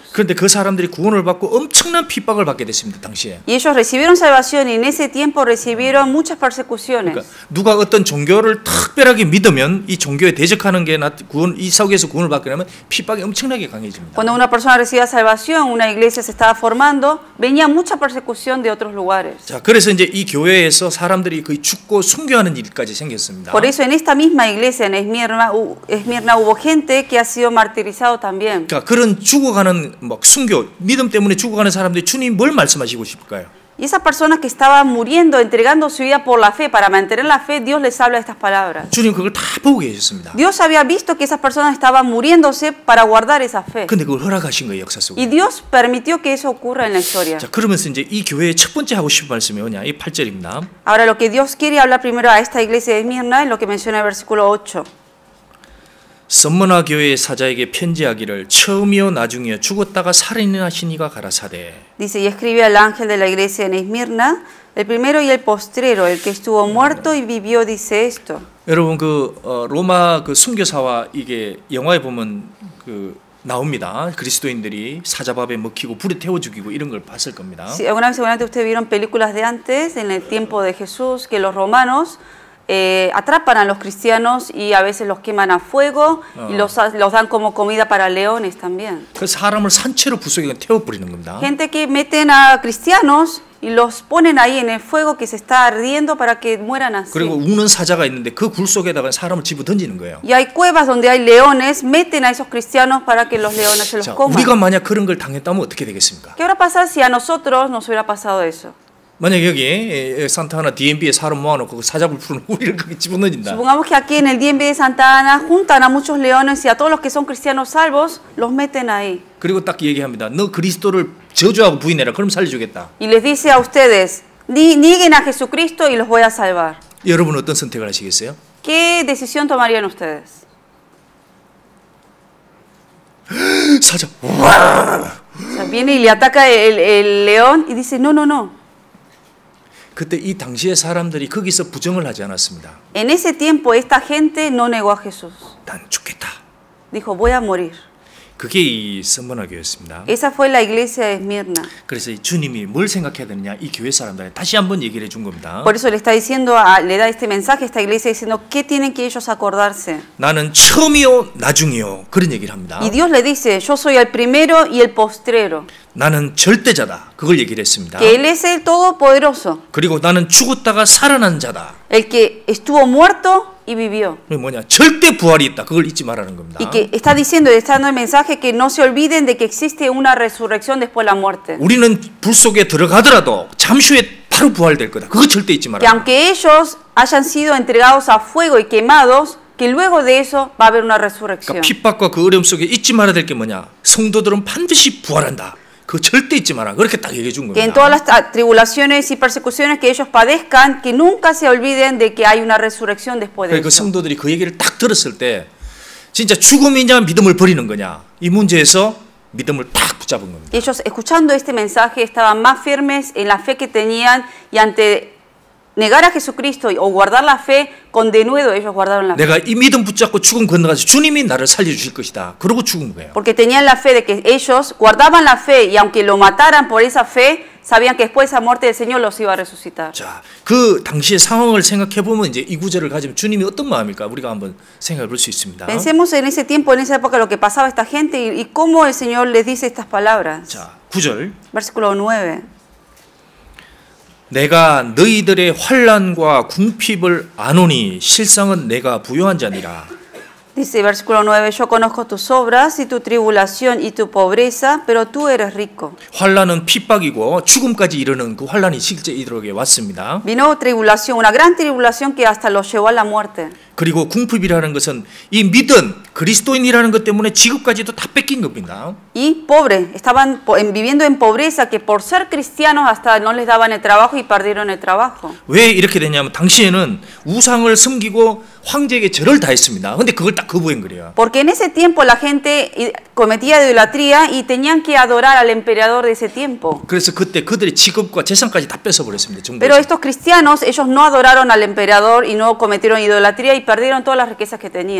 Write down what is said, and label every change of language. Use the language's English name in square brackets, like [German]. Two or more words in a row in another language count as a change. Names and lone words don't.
[Korean] 그런데 그 사람들이 구원을 받고 엄청난 핍박을 받게 됐습니다, 당시에. [Spanish] Y ellos recibieron salvación y en ese tiempo recibieron muchas persecuciones. [Korean] 그러니까 누가 어떤 종교를 특별하게 믿으면 이 종교에 대적하는 게 구원 이 속에서 구원을 받게 되면 핍박이 엄청나게 강해집니다. [Spanish] Cuando una persona recibía salvación, una iglesia se estaba formando, venía mucha persecución de otros lugares. [Korean] 자, 그래서 이제 이 교회에서 사람들이 거의 죽고 순교하는 일까지 생겼습니다. [Spanish] Por eso en esta misma iglesia en Esmirna hubo gente que ha sido martirizada también. [Korean] 그러니까 그런 죽어가는 막 순교, 믿음 때문에 죽어가는 사람들이 주님 뭘 말씀하시고 싶을까요? [Spanish] Y esas personas que estaban muriendo, entregando su vida por la fe, para mantener la fe, Dios les habla estas palabras. [Korean] 주님 그걸 다 보고 계셨습니다. [Spanish] Dios había visto que esas personas estaban muriéndose para guardar esa fe. [Korean] 근데 그걸 허락하신 거예요, 역사 속에. [Spanish] Y Dios permitió que eso ocurra en la historia. [Korean] 자, 그러면서 이제 이 교회의 첫 번째 하고 싶은 말씀이 뭐냐? 이 8절입니다. [Spanish] Ahora lo que Dios quiere hablar primero a esta iglesia de Esmirna es lo que menciona el versículo 8. [Korean] 썸머나 교회의 사자에게 편지하기를 처음이요 나중이요 죽었다가 살인하신 이가 가라사대. [Spanish] Dice, y escribe al ángel de la iglesia en Esmirna, el primero y el postrero, el que estuvo muerto y vivió, dice esto. [Korean] 여러분 로마 그 순교사와 이게 영화에 보면 나옵니다. 그리스도인들이 사자밥에 먹히고 불에 태워 죽이고 이런 걸 봤을 겁니다. [Spanish] Sí, alguna vez seguramente ustedes vieron películas de antes, en el tiempo de Jesús, que los romanos atrapan a los cristianos y a veces los queman a fuego y los dan como comida para leones también. [Korean] 그 사람을 산채로 불속에 태워 버리는 겁니다. [Spanish] Gente que meten a cristianos y los ponen ahí en el fuego que se está ardiendo para que mueran así. [Korean] 그리고 우는 사자가 있는데 그 굴 속에다가 사람을 집어 던지는 거예요. [Spanish] Y hay cuevas donde hay leones, meten a esos cristianos para que los leones se los coman. [Korean] 우리가 만약 그런 걸 당했다면 어떻게 되겠습니까? [Spanish] ¿Qué habrá pasado si a nosotros nos hubiera pasado eso? [Korean] 만약 여기 산타하나 DMB에 사람 모아놓고 사자불 푸는 우리를 거기 집어넣는다. [Spanish] Supongamos que aquí en el DMV de Santa Ana juntan a muchos leones y a todos los que son cristianos salvos los meten ahí. [Korean] 그리고 딱 얘기합니다. 너 그리스도를 저주하고 부인해라. 그럼 살려주겠다. [Spanish] Y les dice a ustedes, nieguen a Jesucristo y los voy a salvar. [Korean] 여러분 어떤 선택을 하시겠어요? [Spanish] ¿Qué decisión tomarían ustedes? [Korean] 사자. [Spanish] O sea, viene y le ataca el león y dice, no, no, no. [Korean] 그때 이 당시의 사람들이 거기서 부정을 하지 않았습니다. [Spanish] En ese tiempo esta gente no negó a Jesús. [Korean] 난 죽겠다. [Spanish] Dijo, voy a morir. [Korean] 그게 이 썸머나 교회였습니다. [Spanish] Esa fue la iglesia de Esmirna. [Korean] 그래서 주님이 뭘 생각해야 되느냐 이 교회 사람들한테 다시 한번 얘기를 해준 겁니다. [Spanish] Por eso le está diciendo, le da este mensaje a esta iglesia diciendo qué tienen que ellos acordarse. [Korean] 나는 처음이요 나중이요 그런 얘기를 합니다. [Spanish] Y Dios le dice, yo soy el primero y el postrero. [Korean] 나는 절대자다. 그걸 얘기를 했습니다. [Spanish] Que Él es el todopoderoso. [Korean] 그리고 나는 죽었다가 살아난 자다. [Spanish] El que estuvo muerto y vivió. [Korean] 뭐냐? 절대 부활이 있다. 그걸 잊지 말라는 겁니다. [Spanish] Y que está diciendo, está dando el mensaje que no se olviden de que existe una resurrección después de la muerte. [Korean] 우리는 불 속에 들어가더라도 잠시 후에 바로 부활될 거다. 그거 절대 잊지 말라. [Spanish] Que aunque ellos hayan sido entregados a fuego y quemados, que luego de eso va a haber una resurrección. [Korean] 그러니까 핍박과 그 어려움 속에 잊지 말아야 될 게 뭐냐? 성도들은 반드시 부활한다. 그거 절대 잊지 마라. 그렇게 딱 얘기해 준 겁니다. [Spanish] Que en todas las tribulaciones y persecuciones que ellos padezcan, que nunca se olviden de que hay una resurrección después de 그 eso. [Korean] 성도들이 그 얘기를 딱 들었을 때 진짜 죽음이냐 믿음을 버리는 거냐 이 문제에서 믿음을 딱 붙잡은 겁니다. [Spanish] Ellos escuchando este mensaje estaban más firmes en la fe que tenían y ante negar a Jesucristo o guardar la fe, con denuedo ellos guardaron la fe. [Korean] 내가 이 믿음 붙잡고 죽음 건너가서 주님이 나를 살려주실 것이다. 그러고 죽은 거예요. [Spanish] Porque tenían la fe de que ellos guardaban la fe y aunque lo mataran por esa fe, sabían que después de esa muerte el Señor los iba a resucitar. [Korean] 자, 그 당시의 상황을 생각해 보면 이제 이 구절을 가지면 주님이 어떤 마음일까 우리가 한번 생각해 볼 수 있습니다. [Spanish] Pensemos en ese tiempo, en esa época, lo que pasaba a esta gente y cómo el Señor les dice estas palabras. [Korean] 자, 9절. [Spanish] Versículo 9. [Korean] 내가 너희들의 환난과 궁핍을 아노니 실상은 내가 부요한 자니라. [Spanish] Dice versículo 9, yo conozco tus obras y tu tribulación y tu pobreza, pero tú eres rico. [Korean] 환난은 핍박이고 죽음까지 이르는 그 환난이 실제 이들에게 왔습니다. [Spanish] Vino tribulación, una gran tribulación que hasta los llevó a la muerte. [Korean] 그리고 궁핍이라는 것은 이 믿은 그리스도인이라는 것 때문에 지금까지도 다 뺏긴 겁니다. [Spanish] Y pobre, estaban viviendo en pobreza que por ser cristianos hasta no les daban el trabajo y perdieron el trabajo. [Korean] 왜 이렇게 됐냐면 당시에는 우상을 섬기고 황제에게 절을 다했습니다. 근데 그걸 딱 거부한 거래요. [Spanish] Porque en ese tiempo la gente cometía idolatría y tenían que adorar al emperador de ese tiempo. [Korean] 그래서 그때 그들의 직업과 재산까지 다 뺏어 버렸습니다. [Spanish] Pero estos cristianos, ellos no adoraron al emperador y no cometieron idolatría y perdieron todas las riquezas que tenían.